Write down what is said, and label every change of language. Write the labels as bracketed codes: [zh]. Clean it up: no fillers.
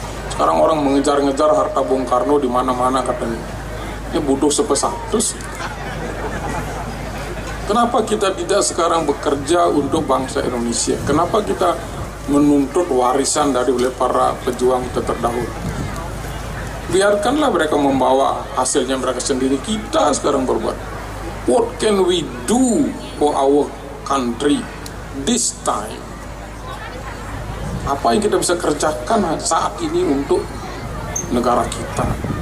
[id] Sekarang orang mengejar-ngejar harta Bung Karno di mana-mana katanya. Ini butuh sepesatus. Kenapa kita tidak sekarang bekerja untuk bangsa Indonesia? Kenapa kita menuntut warisan dari oleh para pejuang kita terdahulu? Biarkanlah mereka membawa hasilnya mereka sendiri. Kita sekarang berbuat. [en] What can we do for our country this time? [id] Apa yang kita bisa kerjakan saat ini untuk negara kita?